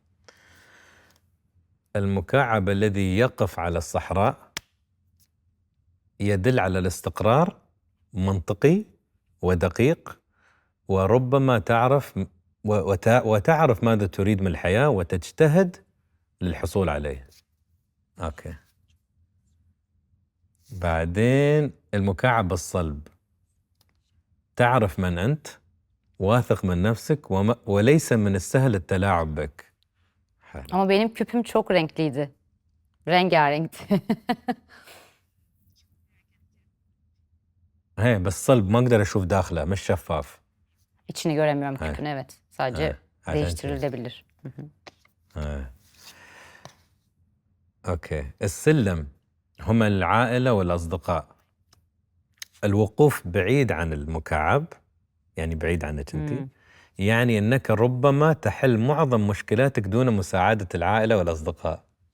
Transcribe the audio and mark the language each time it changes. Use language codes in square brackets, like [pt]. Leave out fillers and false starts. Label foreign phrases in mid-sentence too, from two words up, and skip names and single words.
[ar] المكعب الذي يقف على الصحراء يدل على الاستقرار، منطقي ودقيق، وربما تعرف وتعرف ماذا تريد من الحياة وتجتهد للحصول عليه. اوكي. بعدين المكعب الصلب، تعرف من أنت، واثق من نفسك، وليس من السهل التلاعب بك. حلو. [tr] Ama benim küpüm çok renkliydi. Rengarenkti. [ar] هي بس صلب ما اقدر اشوف داخله، مش شفاف. [tr] İçini göremiyorum küpün, evet. Sadece [ar] عشان [tr] değiştirilebilir. [ar] اوكي. السلم هم العائلة والأصدقاء. الوقوف بعيد عن المكعب، يعني بعيد عنك انت، يعني انك ربما تحل معظم مشكلاتك دون مساعدة العائلة والأصدقاء.